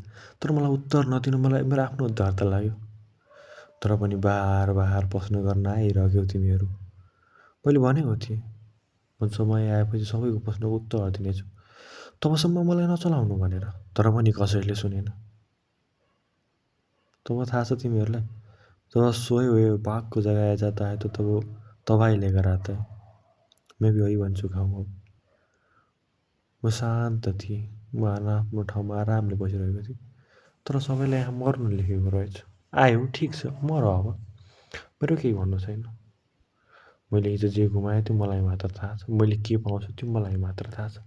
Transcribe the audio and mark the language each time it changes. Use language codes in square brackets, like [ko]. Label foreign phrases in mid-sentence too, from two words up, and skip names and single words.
[ne] तर मलाई उत्तर नदिनु मलाई मेरो आफ्नो उदारता लाग्यो। तर पनि बार बार प्रश्न गर्न आइरह्यौ तिमीहरू। मैले भनेको थिएँ म समय आएपछि सबैको प्रश्नको उत्तर दिनेछु, तबसम्म मलाई नचलाउनु भनेर। तर पनि कसैले सुनेन। तब थाहा छ तिमीहरूलाई, [hi] जब सोए हुए बाघ को जगह आ जाता है तो तब तबाही लेकर आता है। मैं भी वही बन चुका हूँ अब। [ne] म शान्त थिएँ, म आफ्नो ठाउँमा आरामले बसिरहेको थिएँ। तर सबैले यहाँ मर्नु लेखेको रहेछ। आयो ठिक छ, मर अब, मेरो केही भन्नु छैन। मैले हिजो जे गुमाएँ त्यो मलाई मात्र थाहा छ। मैले के पाउँछु त्यो मलाई मात्र थाहा छ।